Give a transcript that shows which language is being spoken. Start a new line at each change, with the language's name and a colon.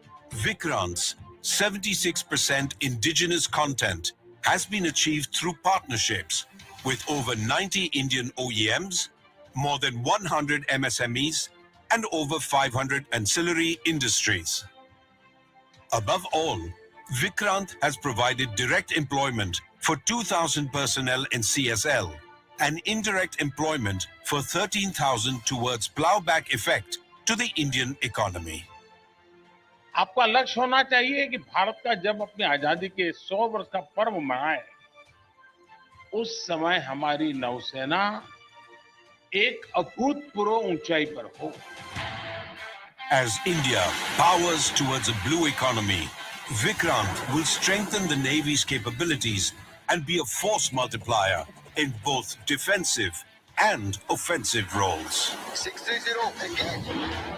English: Vikrant's 76% indigenous content has been achieved through partnerships with over 90 Indian OEMs, more than 100 MSMEs, and over 500 ancillary industries. Above all, Vikrant has provided direct employment for 2,000 personnel in CSL and indirect employment for 13,000 towards plowback effect to the Indian economy.
Hindi: आपका लक्ष्य होना चाहिए कि भारत का जब अपनी आजादी के 100 वर्ष का पर्व मनाए, उस समय हमारी नौसेना एक अभूतपूर्व ऊंचाई पर हो.
English: As India powers towards a blue economy, Vikrant will strengthen the Navy's capabilities and be a force multiplier in both defensive and offensive roles. 630 again.